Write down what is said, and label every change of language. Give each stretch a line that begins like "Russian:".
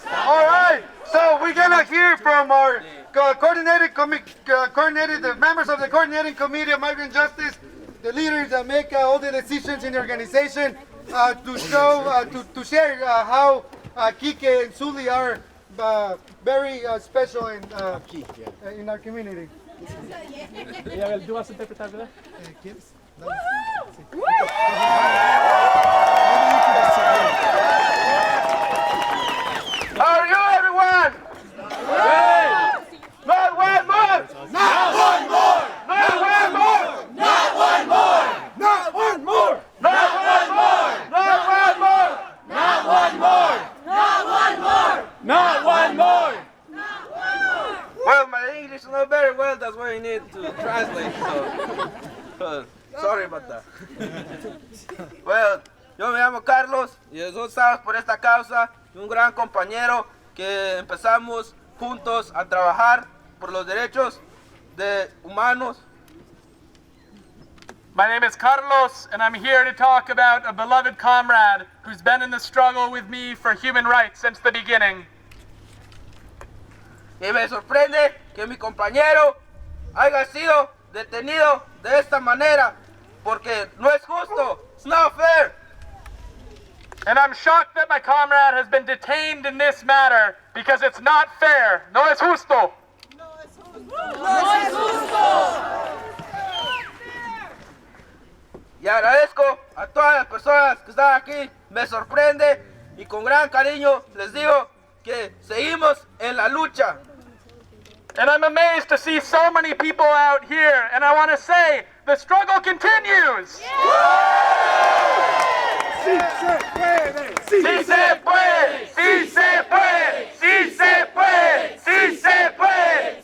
English: All right, so we're gonna hear from our coordinated the members of the coordinating committee of migrant justice, the leaders that make all the decisions in the organization, to share how Kike and Zully are very special in our community.
Spanish: ¿Tú vas a interpretar, verdad?
English: How are you, everyone? Not one more! Not one more! Not one more! Well, my English is not very well, that's why I need to translate, so sorry about that.
Spanish: Well, yo me llamo Carlos y nosotros estamos por esta causa de un gran compañero que empezamos juntos a trabajar por los derechos de humanos.
English: My name is Carlos, and I'm here to talk about a beloved comrade who's been in the struggle with me for human rights since the beginning.
Spanish: Y me sorprende que mi compañero haya sido detenido de esta manera, porque no es justo,
English: it's not fair. And I'm shocked that my comrade has been detained in this matter because it's not fair.
Spanish: No es justo. Y agradezco a todas las personas que están aquí, me sorprende y con gran cariño les digo que seguimos en la lucha.
English: And I'm amazed to see so many people out here, and I want to say, the struggle continues!
Spanish: ¡Sí se puede! ¡Sí ¡Sí se puede! ¡Sí se puede! ¡Sí se puede!